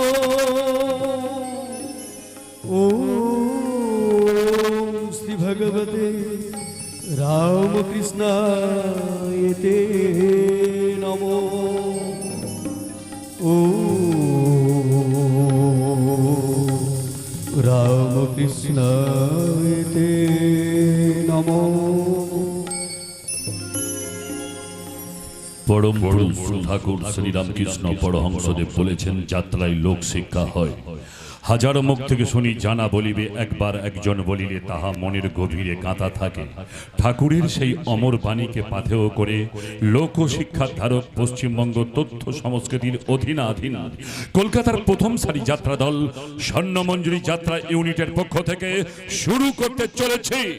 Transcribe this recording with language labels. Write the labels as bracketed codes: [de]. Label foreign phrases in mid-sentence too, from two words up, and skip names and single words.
[sa] ओम श्री भगवते रामकृष्णाय ते नमो रामकृष्णाय ते नमो। [bn] परम पुरुष ठाकुर श्री रामकृष्ण परमहंसदेव বলেছেন যাত্রায় লোক শিক্ষা হয়। হাজার মুখ থেকে শুনি জানা বলিবে একবার একজন বলিলে তাহা মনের গভীরে কাঁথা থাকে। ঠাকুরের সেই অমর বাণীকে পাথেয় করে লোক শিক্ষার ধারক পশ্চিমবঙ্গ তথ্য সংস্কৃতির অধীনাধীন কলকাতার প্রথম সারি যাত্রা দল স্বর্ণমঞ্জুরি যাত্রা ইউনিটের পক্ষ থেকে শুরু করতে চলেছে।